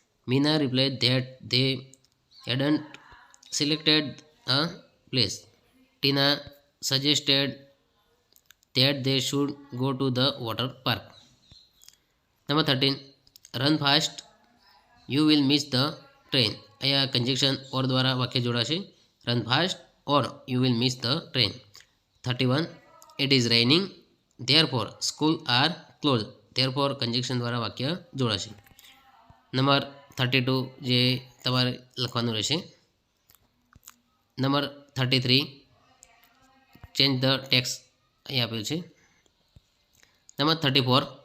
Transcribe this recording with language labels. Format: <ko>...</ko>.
<en>Meena replied that they hadn't selected a place. Tina suggested that they should go to the water park. Number 13. Run fast, you will miss the train.</en> <gu>અહીંયા conjunction or દ્વારા વાક્ય જોડાશે.</gu> <en>Run fast or you will miss the train. 31. It is raining, therefore school are closed.</en> <gu>Therefore conjunction દ્વારા વાક્ય જોડાશે. Number 32 જે તમારે લખવાનું રહેશે. નંબર 33.</gu> <en>change the text</en> <gu>અહીં આપેલું છે. નંબર 34.</gu>